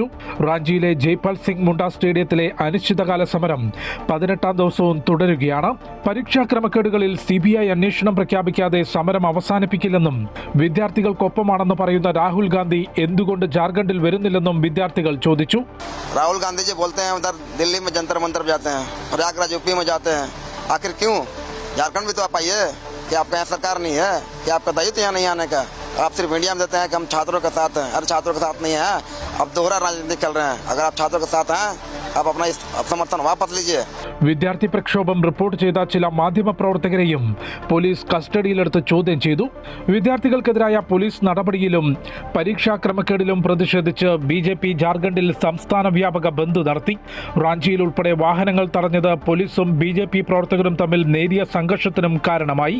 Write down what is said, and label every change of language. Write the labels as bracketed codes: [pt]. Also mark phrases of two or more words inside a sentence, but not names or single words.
[ml] റാഞ്ചിയിലെ ജയ്പാൽ സിംഗ് മുണ്ട സ്റ്റേഡിയത്തിലെ അനിശ്ചിതകാല സമരം 18ാം ദിവസവും തുടരുകയാണ്. പരീക്ഷാ ക്രമക്കേടുകളിൽ CBI അന്വേഷണം പ്രഖ്യാപിക്കാതെ സമരം അവസാനിപ്പിക്കില്ലെന്നും വിദ്യാർത്ഥികൾക്കൊപ്പമാണെന്ന് പറയുന്ന രാഹുൽ ഗാന്ധി എന്തുകൊണ്ട് झारखंड വരുന്നില്ലെന്നും വിദ്യാർത്ഥികൾ ചോദിച്ചു. [hi] राहुल गांधी जी बोलते हैं उधर दिल्ली में जंतर मंतर जाते हैं, प्रयागराज UP में जाते हैं, आखिर क्यों? झारखंड भी तो आप आइए, कि आपका यहाँ सरकार नहीं है, कि आपका दायित्व यहाँ नहीं आने का? आप सिर्फ मीडिया में देते हैं कि हम छात्रों के साथ हैं. अरे छात्रों के साथ नहीं है, अब दोहरा राजनीति चल रहे हैं. अगर आप छात्रों के साथ हैं, आप अपना इस समर्थन वापस लीजिए. [ml] വിദ്യാർത്ഥി പ്രക്ഷോഭം റിപ്പോർട്ട് ചെയ്ത ചില മാധ്യമപ്രവർത്തകരെയും പോലീസ് കസ്റ്റഡിയിലെടുത്ത് ചോദ്യം ചെയ്തു. വിദ്യാർത്ഥികൾക്കെതിരായ പോലീസ് നടപടിയിലും പരീക്ഷാ ക്രമക്കേടിലും പ്രതിഷേധിച്ച് BJP ജാർഖണ്ഡിൽ സംസ്ഥാന വ്യാപക ബന്ദ് നടത്തി. റാഞ്ചിയിൽ ഉൾപ്പെടെ വാഹനങ്ങൾ തടഞ്ഞത് പോലീസും BJP പ്രവർത്തകരും തമ്മിൽ നേരിയ സംഘർഷത്തിനും കാരണമായി.